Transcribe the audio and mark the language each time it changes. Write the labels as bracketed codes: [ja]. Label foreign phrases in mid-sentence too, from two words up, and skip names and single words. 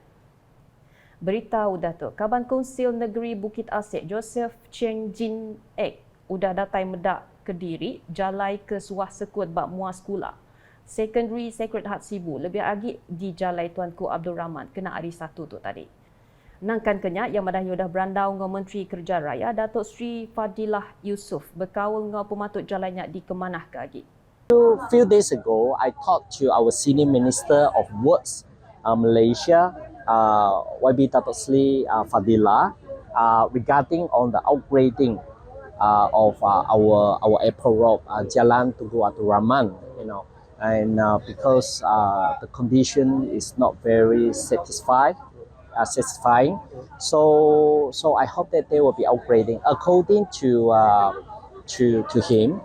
[iba] Berita udah tu, Kaban Konsil Negeri Bukit Asik Joseph Cheng Jin Ek udah datai medak Kediri, jalai ke Suah Sekut bak muas kula. Secondary Sacred Heart Sibu lebih lagi di jalai Tuanku Abdul Rahman kena hari 1 tu tadi. Nangkan kenyak yang madah yudah berandau ngau Menteri Kerja Raya Datuk Sri Fadilah Yusof berkawal ngau pematut jalainya di Kemanah ke agi. [en] A few days ago, I talked to our Senior Minister of Works, Malaysia, YB Datuk Sri Fadilah, regarding on the upgrading of our airport road, Jalan Tunku Abdul Rahman, and because the condition is not very satisfying, so I hope that they will be upgrading according to him.